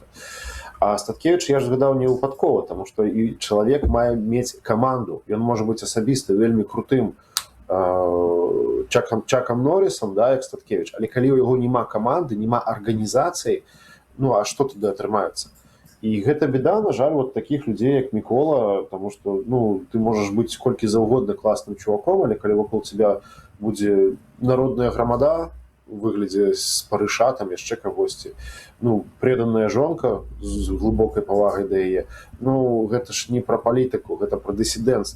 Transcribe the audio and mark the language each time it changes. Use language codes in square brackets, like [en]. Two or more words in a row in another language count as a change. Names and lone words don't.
[be] А Статкевич я ж згадаў не выпадкова, таму што і чалавек мае мець каманду, ён можа быць асабіста вельмі крутым Чакам Норрисом, да, як Статкевич, але калі ў яго няма каманды, няма арганізацыі, ну а што тады атрымаецца? І гэта беда, на жаль, [ru] вот таких людей, [be] як Мікола, [ru] тому что, [be] ну, ты можаш быць колькі заўгодна класным чуваком, але калі вокол тебя будзе народная грамада у выглядзе спарыша, там яшчэ кагосьці, ну, преданная жонка з глыбокай павагай да яе, ну, гэта ж не пра палітыку, гэта пра дысідэнцтва.